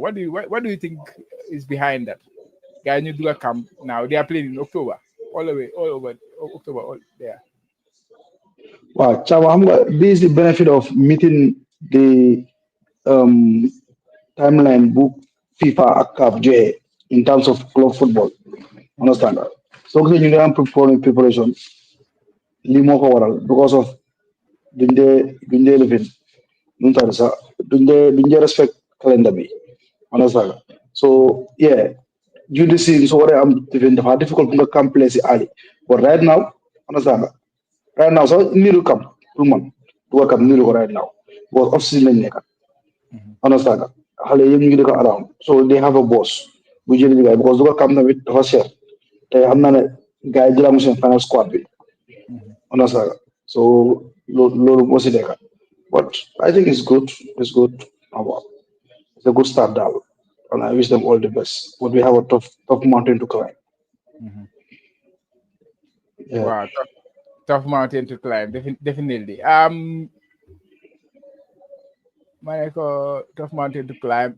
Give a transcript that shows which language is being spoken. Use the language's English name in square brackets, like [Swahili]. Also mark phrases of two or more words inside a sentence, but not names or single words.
[English] What do you think is behind that? Guy you do a camp now. They are playing in October, all over October, all there. Wow, Chava, this is the benefit of meeting the um, timeline book FIFA [Wolof] ak CAF joxe [English] in terms of club football. Mhm. Understand that? [Wolof] So que ñu ngi am preparation lii moo ko waral [English] because of [Wolof] duñ dee lifin nu mu tànn sax duñ dee respect calendar bi. Understand nga? [English] So yeah, during the season [Wolof] so waree am lifin dafa difficult pour nga camp play si early. [English] But right now, [Wolof] understand nga? [English] Right now, [Wolof] so niru camp pour man du ko camp niru ko [English] right now because off season [Wolof] lañ nekk. Mhm. Understand nga? Xale yëpp ñu ngi dëkk around [English] so they have a boss [Wolof] bu jëli liggéey because du ko camp tamit dafa cher te xam naa ne gars yi jëlaat mu seen final squad bi. Mhm. Understand nga? So loolu moo si nekk. [English] But I think it's good. It's good. Wow. It's a good start, Dal. And I wish them all the best. But we have a tough mountain to climb. Mhm. Yeah. Wow, tough mountain to climb, definitely. Tough mountain to climb.